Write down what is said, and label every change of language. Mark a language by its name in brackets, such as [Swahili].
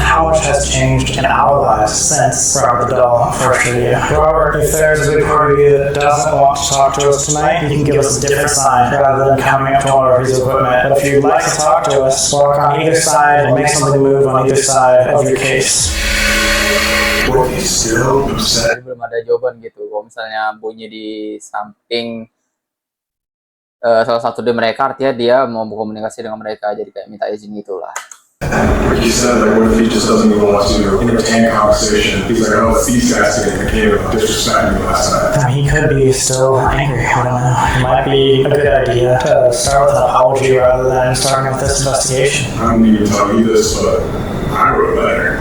[English] How much has changed in our lives since Robert the Doll first knew you? Robert, if there's a big part of you that doesn't want to talk to us tonight, you can give us a different sign rather than coming up to one of our piece of equipment. But if you'd like to talk to us, walk on either side and make something move on either side of your case. Were you still upset? [Indonesian] Belum ada jawaban gitu. Kalau misalnya bunyi di samping salah satu dari mereka, artinya dia mau berkomunikasi dengan mereka, jadi kayak minta izin gitulah. [English] Like you said, like what if he just doesn't even want to entertain a conversation? He's like, oh, it's these guys that came and disrespected me last night. He could be still angry. I don't know. It might be a good idea to start with an apology rather than starting with this investigation. I don't need to tell you this, but I wrote a letter.